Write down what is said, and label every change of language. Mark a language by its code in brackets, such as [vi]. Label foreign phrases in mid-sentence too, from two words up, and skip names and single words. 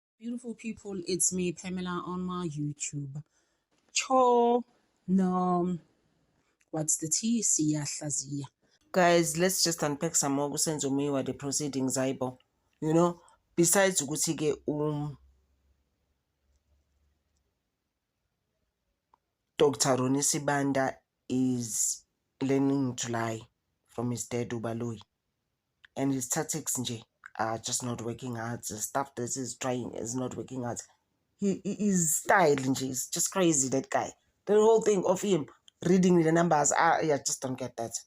[en] Beautiful people, it's me, Pamela, on my YouTube. Cho, no, what's the T? [zu] Siyahlaziya. [en] Guys, let's just unpack some more [zu] kusenzo miwa [en] the proceedings aibo. You know, besides ukuthi-ke Dr. Ronnie Sibanda is learning to lie from his dad Ubaloyi. And his tactics nje are just not working out. The stuff that he's trying is not working out. His style nje is just crazy, that guy. The whole thing of him reading the numbers, I just don't get that.